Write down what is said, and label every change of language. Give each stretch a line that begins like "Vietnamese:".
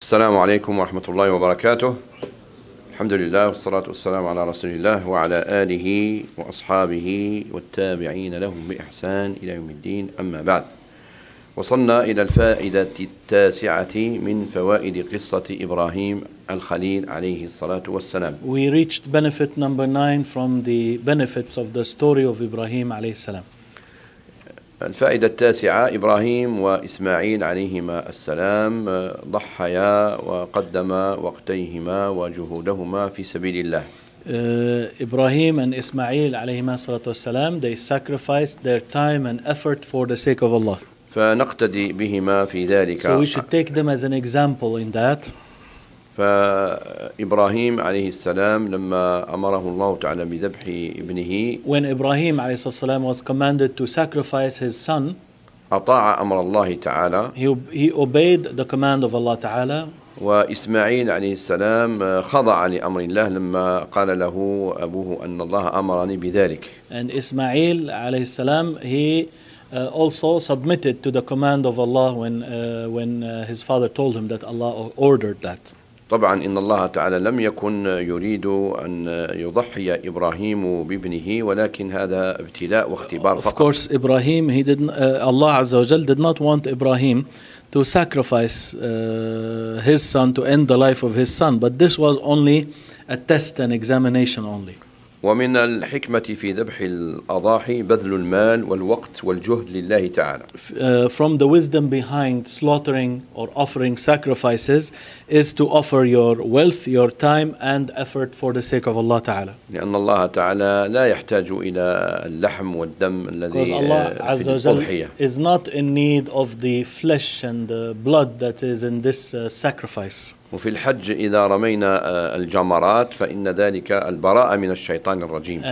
Arabic: السلام عليكم ورحمة الله وبركاته. الحمد لله والصلاة والسلام على رسول الله وعلى آله وأصحابه والتابعين لهم بإحسان إلى يوم الدين. أما بعد، وصلنا إلى الفائدة التاسعة من فوائد قصة إبراهيم الخليل عليه الصلاة والسلام.
English: We reached benefit number 9 from the benefits of the story of Ibrahim
Arabic: عليه السلام. الفائدة التاسعة: إبراهيم وإسماعيل عليهما السلام ضحيا وقدما وقتيهما وجهودهما في سبيل الله.
English: إبراهيم and إسماعيل
Arabic: عليهما الصلاة والسلام,
English: they sacrificed their time and effort for the sake of Allah.
Arabic: فنقتدي بهما في ذلك.
English: So we should take them as an example in that.
Arabic: فإبراهيم عليه السلام لما أمره الله تعالى بذبح ابنه,
English: when Ibrahim
Arabic: عليه السلام
English: was commanded to sacrifice his son,
Arabic: أطاع أمر الله تعالى.
English: He obeyed the command of Allah تعالى.
Arabic: وإسماعيل عليه السلام خضع لأمر الله لما قال له أبوه أن الله أمرني بذلك.
English: And إسماعيل
Arabic: عليه السلام
English: he also submitted to the command of Allah when his father told him that Allah ordered that.
Arabic: طبعا إن الله تعالى لم يكن يريد أن يضحي إبراهيم بابنه, ولكن هذا ابتلاء واختبار فقط.
English: Of course, Ibrahim, Allah
Arabic: عز وجل
English: did not want Ibrahim to sacrifice his son, to end the life of his son, but this was only a test and examination only.
Arabic: ومن الحكمة في ذبح الأضاحي بذل المال والوقت والجهد لله تعالى.
English: From the wisdom behind slaughtering or offering sacrifices is to offer your wealth, your time and effort for the sake of Allah تعالى.
Arabic: لأن الله تعالى لا يحتاج إلى اللحم والدم الذي في الأضحية.
English: Because Allah
Arabic: عز وجل
English: is not in need of the flesh and the blood that is in this sacrifice.
Arabic: وفي الحج إذا رمينا الجمرات فإن ذلك البراءة من الشيطان الرجيم.